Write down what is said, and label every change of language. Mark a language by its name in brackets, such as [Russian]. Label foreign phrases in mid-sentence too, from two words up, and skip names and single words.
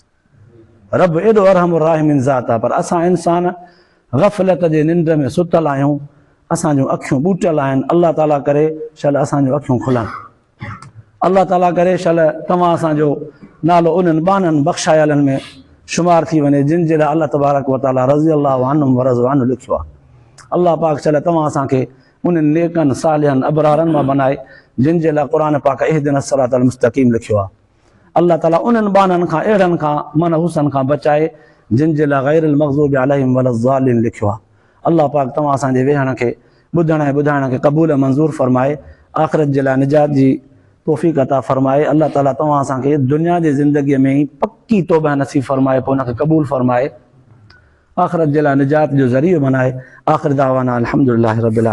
[Sindhi] रब एॾो [Arabic] أرحم الراحمين [Sindhi] ज़ात आहे, पर असां इंसान ग़फ़लत जे निंड में सुतल आहियूं, असांजूं अखियूं ॿूटल आहिनि। अल्लाह ताला करे शल असांजूं अखियूं खुलनि, अल्लाह ताला करे शल तव्हां असांजो नालो उन्हनि बाननि बख़्शायलनि में शुमार थी वञे, जिन जे लाइ अल्लाह [Arabic] تبارك وتعالى رضي الله عنهم ورضوا عنه [Sindhi] लिखियो आहे। अल्लाह पाक चले तव्हां असांखे उन्हनि नेकनि सालिहनि अबरारनि मां बनाए जिन जे लाइ क़ुर पाक [Arabic] اهدنا الصراط المستقيم [Sindhi] लिखियो आहे। अल्लाह ताला उन्हनि बाननि खां अहिड़नि खां मनहूसनि खां बचाए जिन जे लाइ [Arabic] غير المغضوب عليهم والضالين [Sindhi] लिखियो आहे। अल्लाह पाक तव्हां असांजे वेहण खे ॿुधण ऐं ॿुधाइण खे क़बूल मंज़ूर फरमाए, आख़िरत जे लाइ निजात जी तौफ़ीक़ अता फरमाए। अल्लाह ताला तव्हां असांखे दुनिया जी ज़िंदगीअ में ई पक्की तौबह नसीब फरमाए, पोइ उनखे क़बूल फरमाए, आख़िरत जे लाइ निजात जो ज़रियो बनाए। [Arabic] آخر دعوانا الحمد لله رب العالمين.